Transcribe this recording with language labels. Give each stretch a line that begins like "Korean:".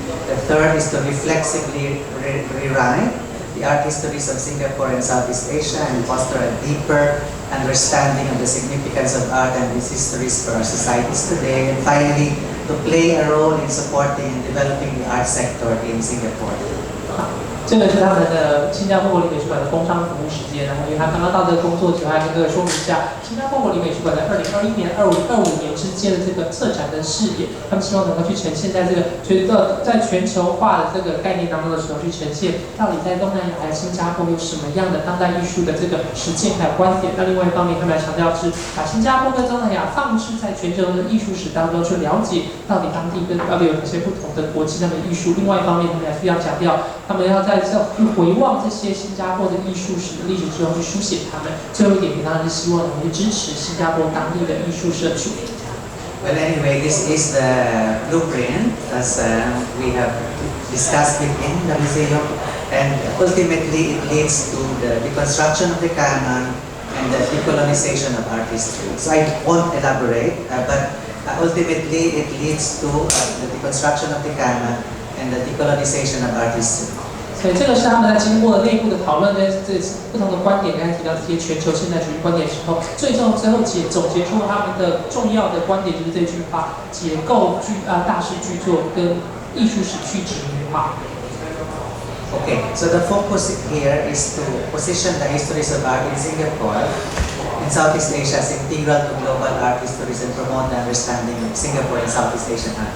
English: The third is to reflexively rewrite the art histories of Singapore and Southeast Asia and foster a deeper understanding of the significance of art and its histories for our societies today. And finally, to play a role in supporting and developing the art sector in Singapore.
Chinese: 这个是他们的新加坡国立美术馆的工商服务时间，然后因为他刚刚到这个工作之后，还跟各位说明一下，新加坡国立美术馆在2021年、25年之间的这个策展的视野，他们希望能够去呈现在这个在全球化的这个概念当中的时候，去呈现到底在东南亚还有新加坡有什么样的当代艺术的这个实践还有观点。那另外一方面，他们来强调是把新加坡跟东南亚放置在全球的艺术史当中，去了解到底当地跟到底有哪些不同的国际上的艺术。另外一方面，他们也需要强调，他们要在去回望这些新加坡的艺术史的历史之后，去书写他们。最后一点，当然是希望能够支持新加坡当地的艺术社群。
English: Well, anyway, this is the blueprint as we have discussed within the museum, and ultimately it leads to the deconstruction of the canon and the decolonization of art history. So I won't elaborate, but ultimately it leads to the deconstruction of the canon and the decolonization of art history.
Chinese: 所以这个是他们在经过内部的讨论，跟这不同的观点，刚才提到这些全球现代主义观点之后，最后总结出他们的重要的观点，就是这句话：解构大师巨作跟艺术史去殖民化。
English: Okay, so the focus here is to position the histories of art in Singapore and Southeast Asia as integral to global art histories and promote the understanding of Singapore and Southeast Asian art.